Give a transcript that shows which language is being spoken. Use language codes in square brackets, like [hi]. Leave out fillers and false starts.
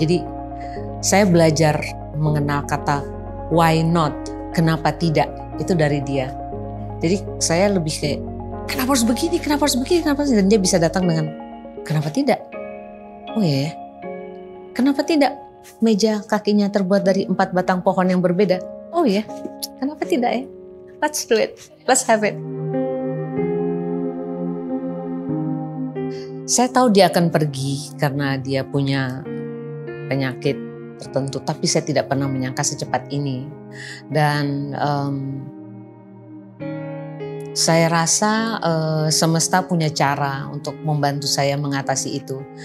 [id] Jadi saya belajar mengenal kata why not, kenapa tidak, itu dari dia. Jadi saya lebih kayak kenapa harus begini, kenapa harus begini, kenapa harus, dan dia bisa datang dengan kenapa tidak. Oh iya ya, kenapa tidak meja kakinya terbuat dari 4 batang pohon yang berbeda. Oh iya, kenapa tidak ya, [en] let's do it, let's have it. [id] Saya tahu dia akan pergi karena dia punya penyakit tertentu, tapi saya tidak pernah menyangka secepat ini. Dan Saya rasa semesta punya cara untuk membantu saya mengatasi itu.